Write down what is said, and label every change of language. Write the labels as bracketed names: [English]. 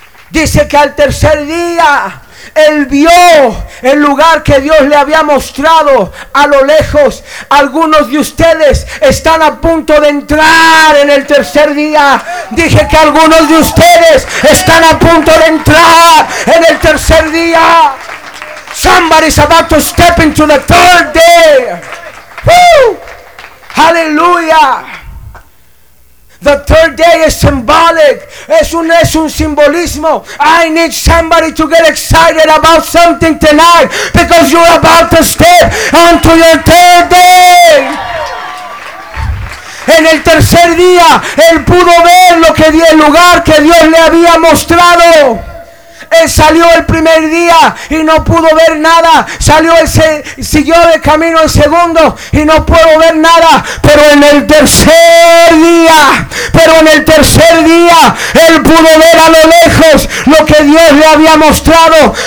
[Spanish] Dice que al tercer día él vio el lugar que Dios le había mostrado a lo lejos. Algunos de ustedes están a punto de entrar en el tercer día. Dije que algunos de ustedes están a punto de entrar en el tercer día. [English] Somebody's about to step into the third day. Woo! Hallelujah. The third day is symbolic. [Spanish] Es un simbolismo. [English] I need somebody to get excited about something tonight, because you're about to step onto your third day. [Spanish] En el tercer día él pudo ver lo que el lugar que Dios le había mostrado. Él salió el primer día y no pudo ver nada. Siguió de camino el segundo y no pudo ver nada. Pero en el tercer día, él pudo ver a lo lejos lo que Dios le había mostrado.